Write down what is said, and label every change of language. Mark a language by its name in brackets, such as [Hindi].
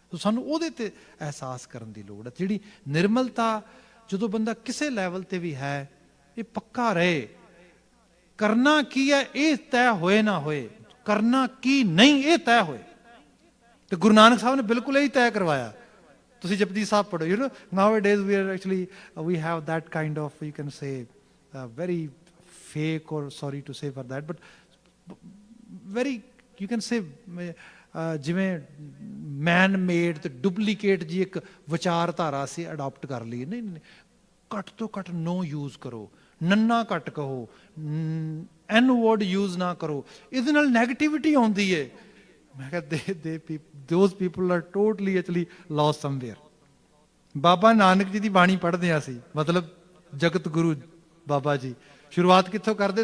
[Punjabi] ਸੋ ਸਾਨੂੰ ਉਹਦੇ ਤੇ ਅਹਿਸਾਸ ਕਰਨ ਦੀ ਲੋੜ ਹੈ। ਜਿਹੜੀ ਨਿਰਮਲਤਾ ਜਦੋਂ ਬੰਦਾ ਕਿਸੇ ਲੈਵਲ ਤੇ ਵੀ ਹੈ, ਇਹ ਪੱਕਾ ਰਹੇ। ਕਰਨਾ ਕੀ ਹੈ ਇਹ ਤੈਅ ਹੋਏ ਨਾ ਹੋਏ, ਕਰਨਾ ਕੀ ਨਹੀਂ ਇਹ ਤੈਅ ਹੋਏ। ਤੇ ਗੁਰੂ ਨਾਨਕ ਸਾਹਿਬ ਨੇ ਬਿਲਕੁਲ ਇਹੀ ਤੈਅ ਕਰਵਾਇਆ। ਤੁਸੀਂ ਜਪਜੀ ਸਾਹਿਬ ਪੜ੍ਹੋ। [English] you know nowadays we have that kind of, you can say, very fake, or sorry to say for that, but very, you can say, [Punjabi] ਜਿਵੇਂ ਮੈਨ ਮੇਡ ਤੇ ਡੁਪਲੀਕੇਟ ਜੀ ਇੱਕ ਵਿਚਾਰਧਾਰਾ ਅਸੀਂ ਅਡਾਪਟ ਕਰ ਲਈ। ਨਹੀਂ, ਘੱਟ ਤੋਂ ਘੱਟ ਨੋ ਯੂਜ਼ ਕਰੋ, ਨੰਨਾ ਘੱਟ ਕਹੋ, ਐਨ ਵਰਡ ਯੂਜ਼ ਨਾ ਕਰੋ। ਇਹਦੇ ਨਾਲ ਨੈਗੇਟਿਵਿਟੀ ਆਉਂਦੀ ਹੈ। ਮੈਂ ਕਿਹਾ [English] Those people are totally actually lost somewhere. [Punjabi] Baba Nanak ji ਦੀ ਬਾਣੀ ਪੜ੍ਹਦੇ ਹਾਂ ਅਸੀਂ, ਮਤਲਬ ਜਗਤ ਗੁਰੂ ਬਾਬਾ ਜੀ ਸ਼ੁਰੂਆਤ ਕਿੱਥੋਂ ਕਰਦੇ?